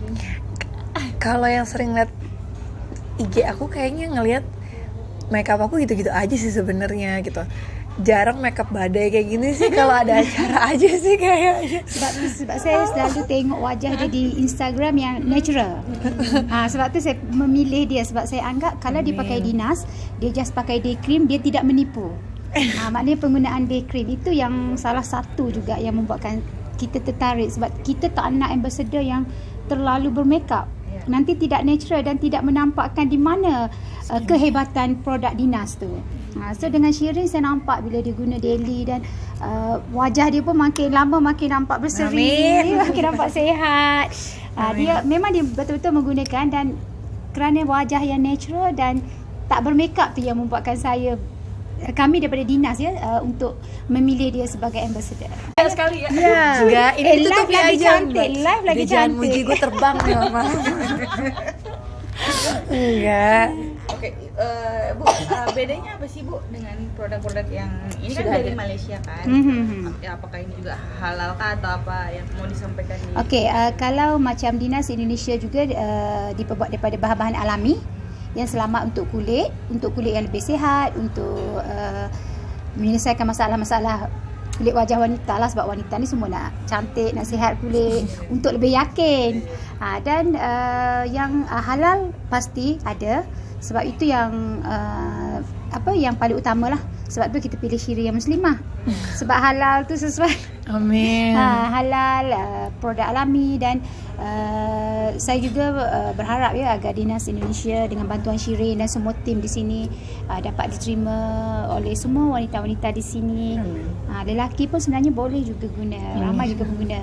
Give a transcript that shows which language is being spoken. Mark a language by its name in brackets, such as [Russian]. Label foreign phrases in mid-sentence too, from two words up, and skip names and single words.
[Indonesian] Kalau yang sering liat IG aku kayaknya ngelihat make up aku gitu-gitu aja sih sebenarnya gitu. jarang makeup badai kayak gini sih, kalau ada acara aja sih kayaknya. [Malay] Sebab saya selalu tengok wajah dia di Instagram yang natural. Sebab tu saya memilih dia, sebab saya anggap kalau dia pakai dinas, dia just pakai [English] day cream, [Malay] dia tidak menipu. Maknanya penggunaan [English] day cream [Malay] itu yang salah satu juga yang membuatkan kita tertarik, sebab kita tak nak ambassador yang terlalu bermakeup. Nanti tidak natural dan tidak menampakkan di mana kehebatan produk dinas tu. So dengan Shirin saya nampak bila dia guna daily dan wajah dia pun makin lama makin nampak berseri, makin nampak sihat. Dia memang dia betul-betul menggunakan, dan kerana wajah yang natural dan tak bermakeup tu yang membuatkan kami daripada dinas untuk memilih dia sebagai ambassador. [Indonesian] Sekali ya. Enggak, ini tutupi lagi aja. cantik, live lagi Dia jangan cantik. muji gue terbang ya, Mama. Enggak. Oke, Bu, bedanya apa sih Bu dengan produk-produk yang ini kan dari Malaysia kan? Ya, apakah ini juga halal kah atau apa yang mau disampaikan di? [Malay] Okey, kalau macam dinas Indonesia juga diperbuat daripada bahan-bahan alami yang selamat untuk kulit yang lebih sihat, untuk menyelesaikan masalah-masalah kulit wajah wanita lah, sebab wanita ni semua nak cantik, nak sihat kulit untuk lebih yakin. Dan yang halal pasti ada, sebab itu yang yang paling utama lah. Sebab tu kita pilih Shirin yang muslimah. Sebab halal tu sesuai. Amin. Halal, produk alami, dan saya juga berharap ya agar dinas Indonesia dengan bantuan Shirin dan semua tim di sini dapat diterima oleh semua wanita-wanita di sini. Lelaki pun sebenarnya boleh juga guna, ramai juga pengguna.